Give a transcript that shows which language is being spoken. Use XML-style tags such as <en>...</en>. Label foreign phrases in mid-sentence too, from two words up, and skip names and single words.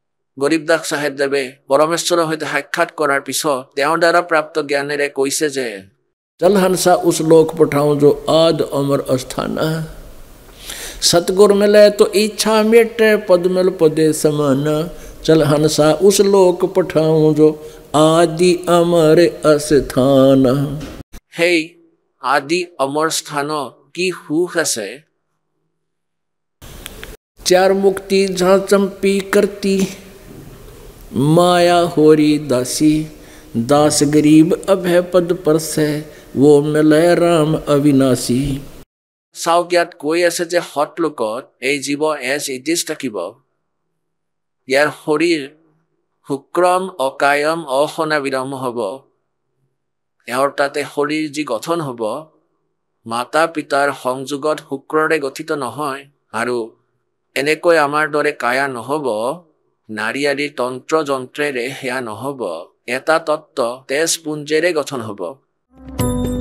<as>গৰীবদাস চাহেবদেৱে পৰমেশ্বৰৰ সৈতে সাক্ষাৎ কৰাৰ পিছত তেওঁৰ দ্বাৰা প্ৰাপ্ত জ্ঞানেৰে কৈছে যে</as> <hi>चल हंसा उस लोक पठाऊं जो आद अमर अस्थाना सतगुर मिले तो इच्छा मिटे पद मिल पदे समाना चल हंसा उस लोक पठाऊं जो आदि अमर अस्थाना</hi> <as>সেই আদি অমৰ স্থানত কি সুখ আছে</as> <hi>चार मुक्ति जहाँ चंपी करती माया होरी दासी दास गरीब अभय पद पर से वो मिले राम अविनाशी</hi> <as>চাওক ইয়াত কৈ আছে যে সৎলোকত এই জীৱ</as> <en>as it is</en> <as>থাকিব ইয়াৰ শৰীৰ শুক্ৰম অকায়ম অসনাবিৰম হ'ব এওঁৰ তাতে শৰীৰ যি গঠন হ'ব মাতা পিতাৰ সংযোগত শুক্ৰৰে গঠিত নহয় আৰু এনেকৈ আমাৰ দৰে কায়া নহ'ব নাৰী আদিৰ তন্ত্ৰ যন্ত্ৰেৰে সেয়া নহ'ব এটা তত্ত্ব তেজ পুঞ্জেৰে গঠন হ'ব</as>